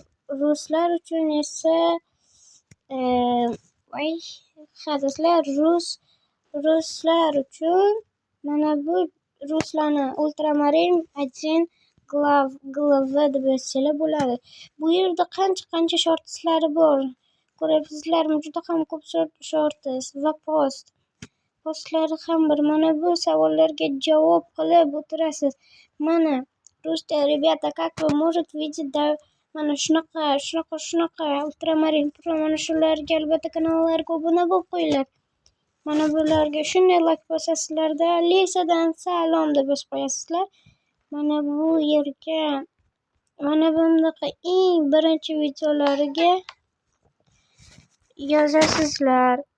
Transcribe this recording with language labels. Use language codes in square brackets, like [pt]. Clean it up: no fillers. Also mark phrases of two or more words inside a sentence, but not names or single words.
[uz] Ruslar uchun esa ruslar uchun mana bu ruslarni ultramarin 1 глава deb yozsanglar bo'ladi. Bu yerda qancha shortslari bor. Ko'ryapsizlarmi? Juda ham ko'p shorts va postlari ham bor. Mana bu savollarga javob qilib o'tirasiz. Mana Rusda, [ru] ребята, как вы можете видеть, да, [uz] mana shunaqa ultramarin pro, mana shularga albatta kanallarga obuna bo'lib qo'yinglar. Mana bularga shunday like bosasizlarda, Lisadan salom deb yozib qo'yasizlar. Mana bu yerga mana bunaqa eng birinchi videolariga yozasizlar.